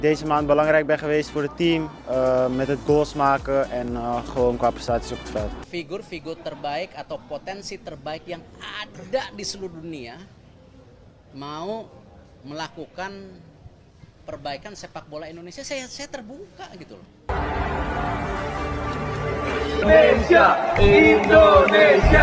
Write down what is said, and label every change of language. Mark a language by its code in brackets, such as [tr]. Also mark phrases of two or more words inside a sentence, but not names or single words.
[nl] Deze maand belangrijk ben geweest voor het team met het goals maken en gewoon qua prestaties op het veld. [id] Figur-figur terbaik atau potensi terbaik yang ada di seluruh dunia mau melakukan perbaikan sepak bola Indonesia, saya terbuka gitu loh. Indonesia, Indonesia.